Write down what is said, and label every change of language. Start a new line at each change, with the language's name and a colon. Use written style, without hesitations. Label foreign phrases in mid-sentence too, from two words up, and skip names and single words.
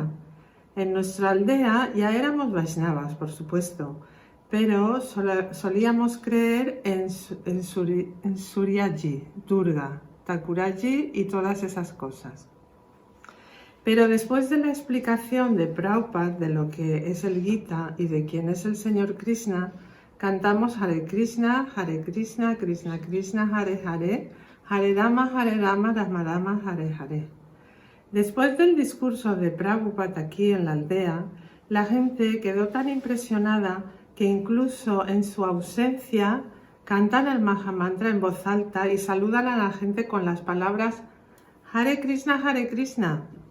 Spanish: En nuestra aldea ya éramos Vaisnavas, por supuesto, pero solíamos creer en Suryaji, Durga, Thakuraji y todas esas cosas. Pero después de la explicación de Prabhupada de lo que es el Gita y de quién es el Señor Krishna, cantamos Hare Krishna, Krishna Krishna, Hare Hare, Hare Rama, Rama Rama, Hare Hare. Después del discurso de Prabhupada aquí en la aldea, la gente quedó tan impresionada que incluso en su ausencia cantan el Mahamantra en voz alta y saludan a la gente con las palabras Hare Krishna, Hare Krishna.